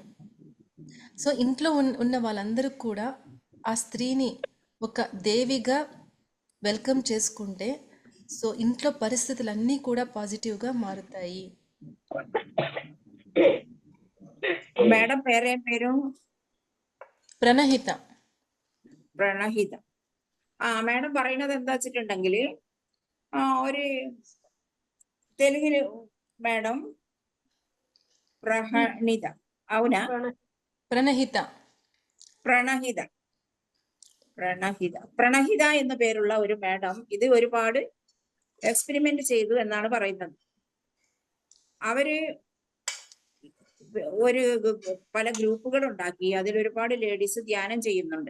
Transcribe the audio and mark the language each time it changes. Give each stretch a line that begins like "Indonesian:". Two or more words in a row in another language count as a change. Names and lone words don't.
Telugu: సో ఇంట్లో ఉన్న వాళ్ళందరూ కూడా ఆ స్త్రీని ఒక దేవిగా వెల్కమ్ చేసుకుంటే సో ఇంట్లో పరిస్థితులన్నీ కూడా పాజిటివ్గా మారుతాయి. మేడం పేరేం పేరు?
Malayalam: പ്രണഹിത. പ്രണഹിത. മേഡം പറയുന്നത് എന്താ വെച്ചിട്ടുണ്ടെങ്കിൽ ഒരു തെലുങ്കില്
Telugu: మేడం ప్రణహిత అవునా?
Malayalam: പ്രണഹിത. പ്രണഹിത പ്രണഹിത പ്രണഹിത എന്ന പേരുള്ള ഒരു മേഡം ഇത് ഒരുപാട് എക്സ്പെരിമെന്റ് ചെയ്തു എന്നാണ് പറയുന്നത്. അവര് പല ഗ്രൂപ്പുകൾ ഉണ്ടാക്കി അതിൽ ഒരുപാട് ലേഡീസ് ധ്യാനം ചെയ്യുന്നുണ്ട്.